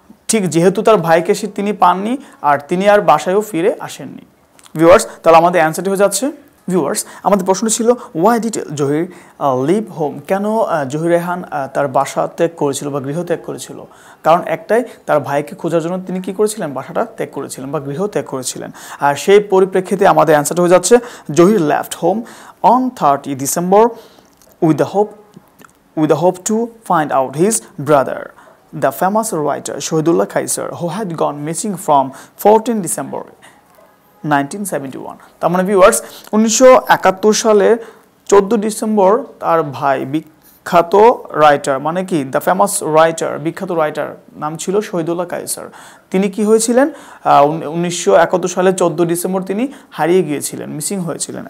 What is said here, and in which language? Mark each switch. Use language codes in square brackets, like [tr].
[bn] ঠিক যেহেতু তার ভাইকে তিনি পাননি আর তিনি আর বাসায়ও ফিরে আসেননি। ভিউয়ার্স, তাহলে আমাদের অ্যান্সারটি হয়ে যাচ্ছে, ভিউয়ার্স আমাদের প্রশ্ন ছিল [en] why did Zahir leave home, [bn] কেন জহির রেহান তার বাসা ত্যাগ করেছিল বা গৃহ ত্যাগ করেছিল? কারণ একটাই, তার ভাইকে খোঁজার জন্য তিনি কি করেছিলেন, বাসাটা ত্যাগ করেছিলেন বা গৃহ ত্যাগ করেছিলেন। আর সেই পরিপ্রেক্ষিতে আমাদের অ্যান্সারটা হয়ে যাচ্ছে [en] Zahir left home on 30 December with the hope to find out his brother, the famous writer Shahidullah Kaisar, who had gone missing from 14 December 1971। [bn] তার মানে ভিউয়ার্স 1971 সালের 14 ডিসেম্বর তার ভাই বিখ্যাত রাইটার, মানে কি [en] the famous writer, [bn] বিখ্যাত রাইটার নাম ছিল শহীদুল্লাহ কায়সার, তিনি কি হয়েছিলেন 1971 সালের 14 ডিসেম্বর তিনি হারিয়ে গিয়েছিলেন, মিসিং হয়েছিলেন।